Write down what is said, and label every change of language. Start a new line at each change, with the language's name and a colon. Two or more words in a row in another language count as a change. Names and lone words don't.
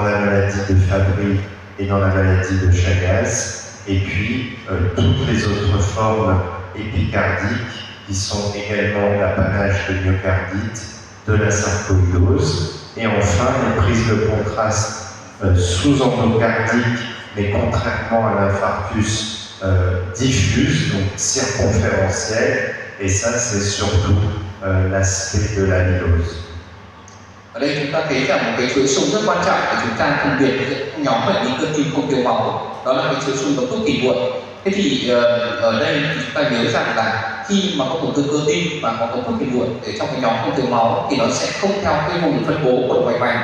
French: la maladie de Fabry et dans la maladie de Chagas, et puis toutes les autres formes épicardiques qui sont également l'apanage de myocardite, de la sarcoïdose, et enfin les prises de contraste sous-endocardiques, mais contrairement à l'infarctus diffuse, donc circonférentiel, et ça c'est surtout l'aspect de l'amylose.
Vietnamese: Ở đây chúng ta thấy rằng một cái chuỗi xung rất quan trọng để chúng ta phân biệt giữa nhóm bệnh lý cơ tim không thiếu máu, đó là cái chuỗi xung đột thuốc kỳ muộn. Thế thì ở đây chúng ta nhớ rằng là khi mà có tổn thương cơ tim và có thuốc kỳ muộn để trong cái nhóm không thiếu máu thì nó sẽ không theo cái vùng phân bố của vành vành.